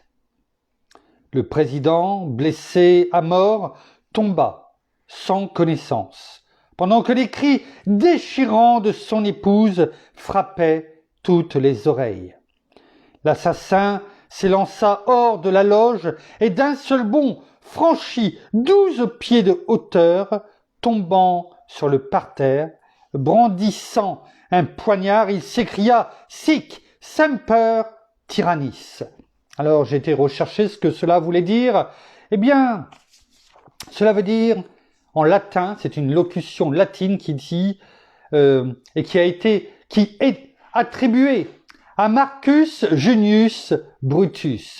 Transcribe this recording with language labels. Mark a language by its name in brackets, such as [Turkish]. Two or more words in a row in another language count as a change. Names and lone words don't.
[French] Le président, blessé à mort, tomba sans connaissance, pendant que les cris déchirants de son épouse frappaient toutes les oreilles. L'assassin s'élança hors de la loge et d'un seul bond franchit 12 pieds de hauteur, tombant sur le parterre, brandissant un poignard, il s'écria « [Latin] Sic semper tyrannis ». [French] Alors j'ai été rechercher ce que cela voulait dire. Eh bien, cela veut dire, en latin, c'est une locution latine qui dit, et qui est attribuée à Marcus Junius Brutus.